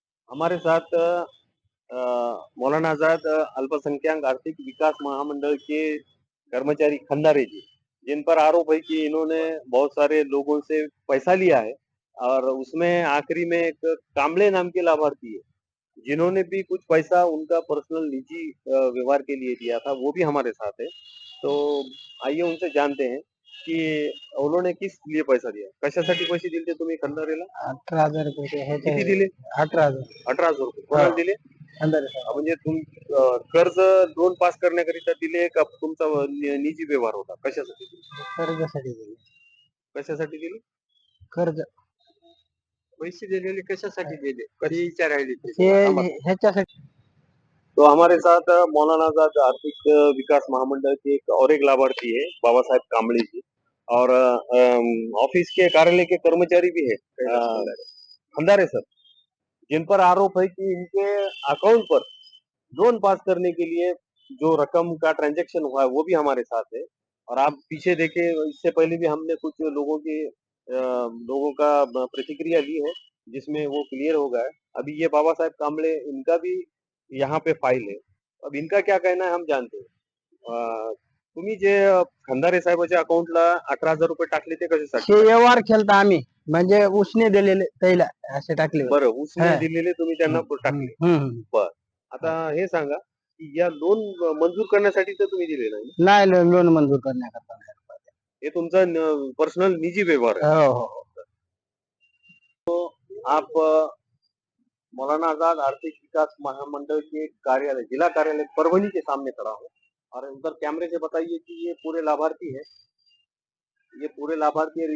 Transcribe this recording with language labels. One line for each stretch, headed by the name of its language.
Hindi: हमारे साथ मौलाना आजाद अल्पसंख्यक आर्थिक विकास महामंडल के कर्मचारी खंडारे जी, जिन पर आरोप है कि इन्होंने बहुत सारे लोगों से पैसा लिया है और उसमें आखिरी में एक कामले नाम के लाभार्थी है जिन्होंने भी कुछ पैसा उनका पर्सनल निजी व्यवहार के लिए दिया था, वो भी हमारे साथ है। तो आइए उनसे जानते हैं की उन्होंने किस लिए पैसा दिया,
Marathi: कशासाठी पैसे दिले तुम्ही खंडारेला? 18,000 रुपये किती दिले? 18,000 18,000 रुपये. कोणाला दिले? म्हणजे कर्ज लोन पास करण्याकरिता दिले का तुमचा निजी व्यवहार होता, कशासाठी दिले? कर्जासाठी दिले. कशासाठी दिले? कर्ज पैसे दिलेले कशासाठी दिले कधी विचारायले ते ह्याच्यासाठी
Hindi: तो हमारे साथ मौलाना आजाद आर्थिक विकास महामंडल के एक और एक लाभार्थी है बाबा साहेब कांबळे जी और ऑफिस के कार्यालय के कर्मचारी भी है खंडारे सर, जिन पर आरोप है कि इनके अकाउंट पर लोन पास करने के लिए जो रकम का ट्रांजैक्शन हुआ है वो भी हमारे साथ है। और आप पीछे देखे इससे पहले भी हमने कुछ लोगों का प्रतिक्रिया ली है जिसमें वो क्लियर हो गया है। अभी ये बाबा साहेब कांबळे इनका भी यहाँ पे फाइल है, अब इनका क्या कहना है हम जानते हैं।
Marathi: तुम्ही जे खंडारे साहेबाच्या अकाउंटला 18,000 रुपये टाकले ते कशासाठी? हे व्यवहार केलता आम्ही म्हणजे उसने दिलेले त्याला असे टाकले होते. बरं, उसने हा. दिलेले तुम्ही त्यांना टाकले. हम्म. बर, आता हे सांगा की या लोन मंजूर करण्यासाठी तर तुम्ही दिले नाही, नाही लोन मंजूर करण्याकरता नाही. हे तुमचा पर्सनल निजी व्यवहार आहे. हो हो
Hindi: आप मौलाना आजाद आर्थिक विकास महामंडल के कार्यालय जिला कार्यालय परभनी के सामने खड़ा हूँ और उधर कैमरे से बताइए कि ये पूरे लाभार्थी है, ये पूरे लाभार्थी है।